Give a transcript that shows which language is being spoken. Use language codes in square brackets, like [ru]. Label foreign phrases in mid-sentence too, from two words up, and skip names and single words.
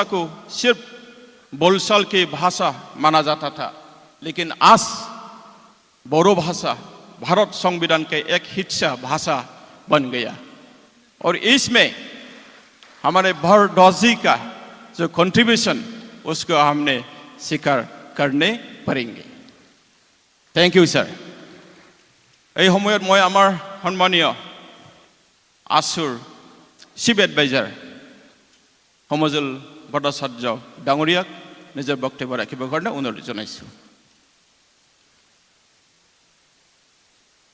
[hi] को सिर्फ बोलचाल की भाषा माना जाता था लेकिन आज बोडो भाषा भारत संविधान के एक हिस्सा भाषा बन गया और इसमें हमारे बरदुआ जी का जो कंट्रीब्यूशन उसको हमने स्वीकार करने पड़ेंगे [en] thank you sir [as] এই সময়ত মই আমাৰ সন্মানীয় আসুৰ [en] chief advisor [as] সমজুল ভট্টাচাৰ্য ডাঙৰীয়াক নিজৰ বক্তব্য ৰাখিবৰ কাৰণে অনুৰোধ জনাইছোঁ